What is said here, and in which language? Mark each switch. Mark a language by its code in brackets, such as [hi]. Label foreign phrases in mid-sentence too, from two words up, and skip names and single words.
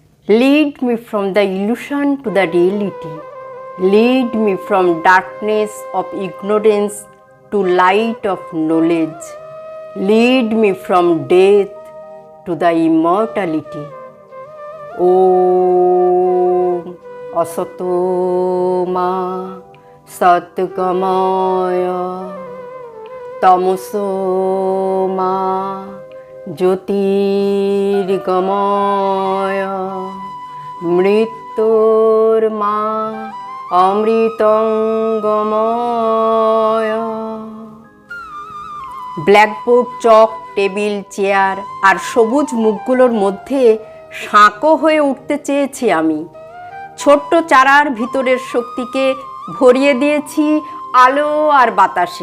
[en] Lead me from the illusion to the reality. Lead me from darkness of ignorance to light of knowledge. Lead me from death to the immortality. [sa] Om Asato Ma Satgamaya Tamoso Ma Jyotirgamaya Mrityor Ma Amritangamaya। [bn] ব্ল্যাকবোর্ড, চক, টেবিল, চেয়ার আর সবুজ মুখগুলোর মধ্যে সাঁকো হয়ে উঠতে চেয়েছি আমি। ছোট্ট চারার ভিতরের শক্তিকে ভরিয়ে দিয়েছি আলো আর বাতাসে।